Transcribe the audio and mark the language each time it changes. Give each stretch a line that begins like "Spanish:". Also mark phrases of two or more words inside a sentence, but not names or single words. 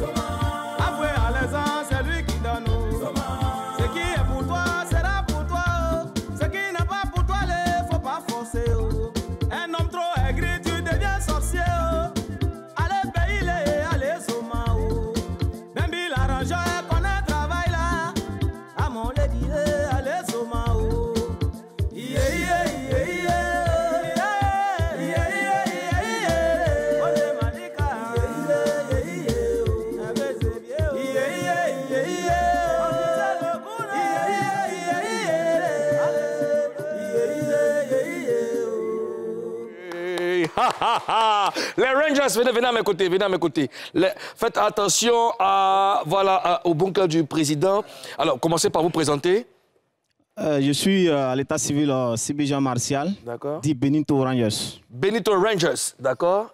French: Avoué Alaisan, c'est lui qui donne. Ce qui est pour toi, sera pour toi. Ce qui n'est pas pour toi, il faut pas forcer. Un homme trop aigri, tu deviens sorcier. Allez, paye-les, allez, zoma, oh. Même il arrange qu'on a travail là. À mon lady, allez, zoma, oh.
English: Yeah, yeah, yeah, yeah. Yeah, yeah, yeah, yeah.
French: Ole Malika.
English: Yeah, yeah, yeah, yeah.
French: Avec ses vieux.
English: Yeah, yeah, yeah, yeah.
French: On disait le goût,
English: yeah, yeah, yeah, yeah. Allez, yeah, yeah, yeah.
French: Les Rangers, venez à mes côtés, venez à mes côtés. Faites attention voilà, au bunker du président. Alors, commencez par vous présenter. Je suis à l'état civil CB Jean Martial, dit Benito Rangers. Benito Rangers, d'accord.